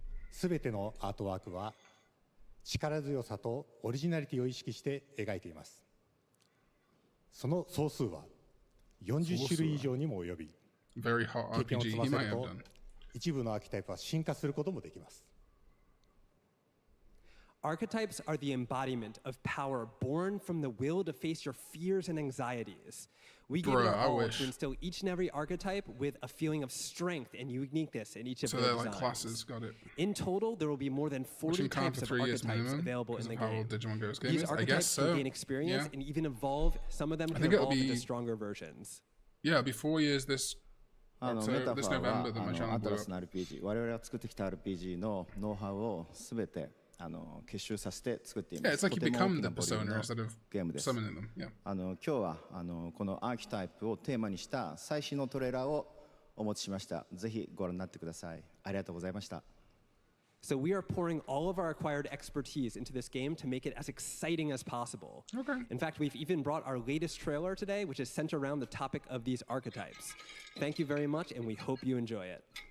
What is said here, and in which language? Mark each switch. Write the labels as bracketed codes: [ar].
[ja] すべてのアートワークは力強さとオリジナリティを意識して描いています。その総数は40種類以上にも及び、経験を積ませると一部のアーキタイプは進化することもできます。 [en] Archetypes are the embodiment of power born from the will to face your fears and anxieties. We give it our all to instill each and every archetype with a feeling of strength and uniqueness in each of their designs. Like classes, got it. In total, there will be more than 40 types of archetypes available in the game. These archetypes can gain experience and even evolve. Some of them can evolve into stronger versions. Yeah, it'll be 4 years this November that my channel blew up. [ja] RPG 我々が作ってきた RPG のノウハウをすべて結集させて作っています。 [en] Yeah, it's like you become the persona instead of summoning them. Yeah. [ja] 今日はこのアーキタイプをテーマにした最新のトレーラーをお持ちしました。ぜひご覧になってください。ありがとうございました。 [en] So we are pouring all of our acquired expertise into this game to make it as exciting as possible. Okay. In fact, we've even brought our latest trailer today, which is centered around the topic of these archetypes. Thank you very much, and we hope you enjoy it.